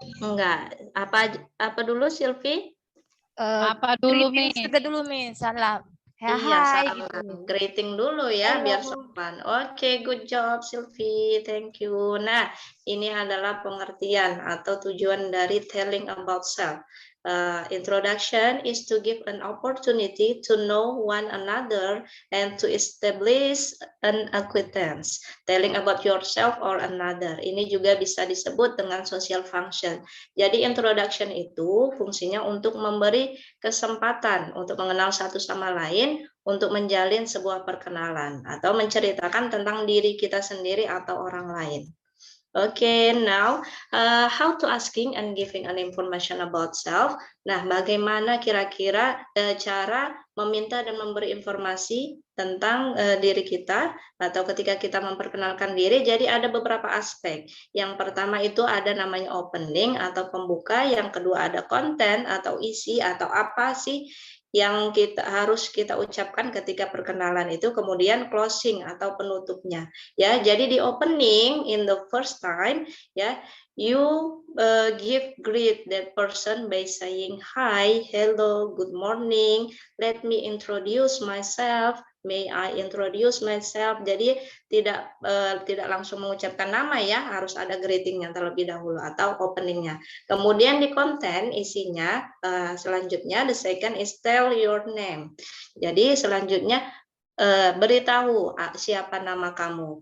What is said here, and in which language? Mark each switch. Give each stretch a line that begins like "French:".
Indonesian: Enggak. Apa dulu, Silvi? Apa dulu, Miss? Kita dulu, Miss. Salam. Iya, Hai, salam. gitu.
English: Greeting
Indonesian: dulu ya, biar sopan.
English: Oke, good job, Silvi. Thank you.
Indonesian: Nah, ini adalah pengertian atau tujuan dari telling about self.
English: Introduction is to give an opportunity to know one another and to establish an acquaintance. Telling about yourself or another.
Indonesian: Ini juga bisa disebut dengan social function. Jadi introduction itu fungsinya untuk memberi kesempatan untuk mengenal satu sama lain, untuk menjalin sebuah perkenalan atau menceritakan tentang diri kita sendiri atau orang lain.
English: Okay, now how to asking and giving an information about self.
Indonesian: Nah, bagaimana kira-kira cara meminta dan memberi informasi tentang diri kita atau ketika kita memperkenalkan diri. Jadi ada beberapa aspek. Yang pertama itu ada namanya opening atau pembuka, yang kedua ada konten atau isi atau apa sih yang harus kita ucapkan ketika perkenalan itu, kemudian closing atau penutupnya ya.
English: Jadi di opening in the first time ya, you greet that person by saying hi, hello, good morning, let me introduce myself, May I introduce myself?
Indonesian: Jadi tidak langsung mengucapkan nama ya, harus ada greetingnya terlebih dahulu atau openingnya. Kemudian di konten isinya selanjutnya
English: the second is tell your name.
Indonesian: Jadi selanjutnya beritahu siapa nama kamu.